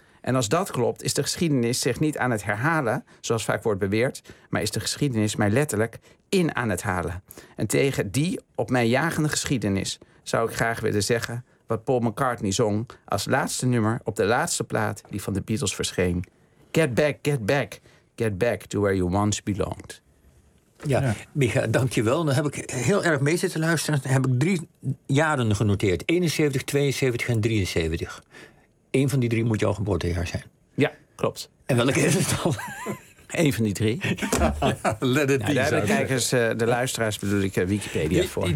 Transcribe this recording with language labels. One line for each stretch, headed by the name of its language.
Dutch: En als dat klopt, is de geschiedenis zich niet aan het herhalen, zoals vaak wordt beweerd, maar is de geschiedenis mij letterlijk in aan het halen. En tegen die op mij jagende geschiedenis zou ik graag willen zeggen wat Paul McCartney zong als laatste nummer op de laatste plaat die van de Beatles verscheen.
English: Get back, get back, get back to where you once belonged.
Dutch: Ja, Micha, dankjewel. Dan heb ik heel erg mee zitten luisteren. Dan heb ik 3 jaren genoteerd. 71, 72 en 73. Eén van die 3 moet jouw geboortejaar zijn. Ja, klopt. En welke is het dan? Eén van die 3.
English: Let it be.
Dutch: Daar hebben kijkers, de luisteraars bedoel ik Wikipedia voor.